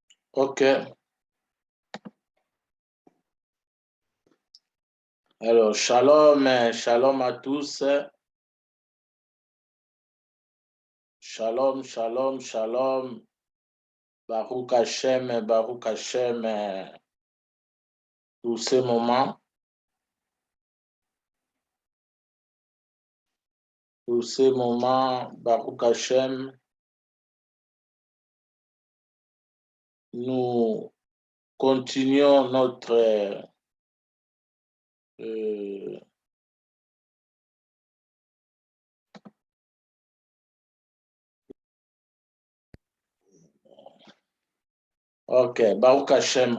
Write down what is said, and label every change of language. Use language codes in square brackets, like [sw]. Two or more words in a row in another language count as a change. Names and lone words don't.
[fr] Ok. Alors, [he] שלום, שלום [fr] à tous. [he] שלום, שלום, שלום. ברוך השם, [fr] tous ces moments. [he] ברוך השם, [fr] nous continuons notre Ok, [he] ברוך השם.